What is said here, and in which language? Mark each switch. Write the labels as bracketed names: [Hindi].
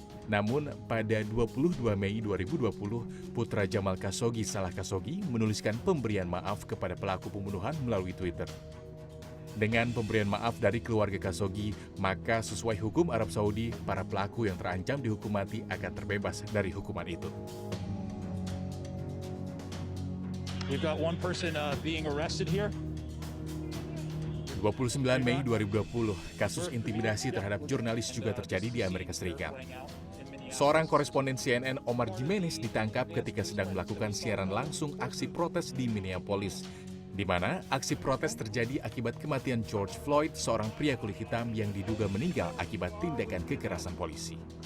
[Indonesian] Namun, pada 22 Mei 2020, putra Jamal Khashoggi, Salah Khashoggi, menuliskan pemberian maaf kepada pelaku pembunuhan melalui Twitter. Dengan pemberian maaf dari keluarga Khashoggi, maka sesuai hukum Arab Saudi, para pelaku yang terancam dihukum mati akan terbebas dari hukuman itu. [English] We've got one person being arrested here. [Indonesian] 29 Mei 2020, kasus intimidasi terhadap jurnalis juga terjadi di Amerika Serikat. Seorang koresponden CNN, Omar Jimenez, ditangkap ketika sedang melakukan siaran langsung aksi protes di Minneapolis, di mana aksi protes terjadi akibat kematian George Floyd, seorang pria kulit hitam yang diduga meninggal akibat tindakan kekerasan polisi.